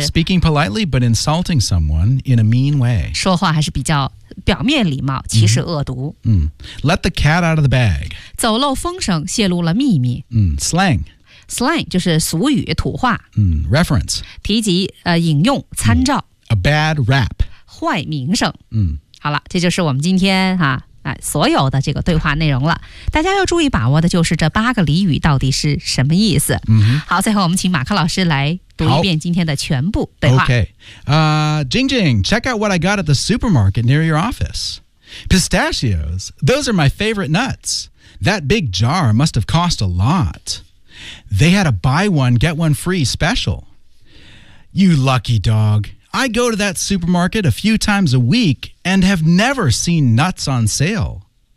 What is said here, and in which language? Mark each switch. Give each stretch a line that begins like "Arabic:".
English: Speaking politely but insulting someone in a mean way
Chinese: 说话还是比较表面礼貌其实恶毒、
English: Let the cat out of the bag
Chinese: 走漏风声泄露了秘密、
English: Slang
Chinese: Slang 就是俗语土话、
English: Reference
Chinese: 提及、引用参照、
English: A bad rap
Chinese: 坏名声、好了这就是我们今天哈所有的这个对话内容了大家要注意把握的就是这八个俚语到底是什么意思、好最后我们请马克老师来读一遍今天的全部对话
English: Okay. Jing Jing, check out what I got at the supermarket near your office. Pistachios, those are my favorite nuts. That big jar must have cost a lot. They had a buy one, get one free special. You lucky dog. I go to that supermarket a few times a week and have never seen nuts on sale.